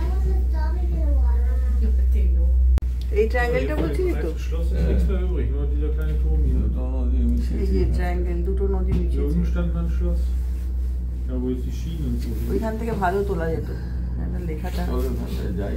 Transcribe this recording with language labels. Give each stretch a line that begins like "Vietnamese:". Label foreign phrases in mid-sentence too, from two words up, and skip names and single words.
Bangla: এই ট্রায়াঙ্গেলটা বলছিস তো?
German: Rückstandanschluss. Da wo jetzt die Schienen so sind.
Bangla: ওইখান থেকে ভালো তোলা যেত লেখাটা যাই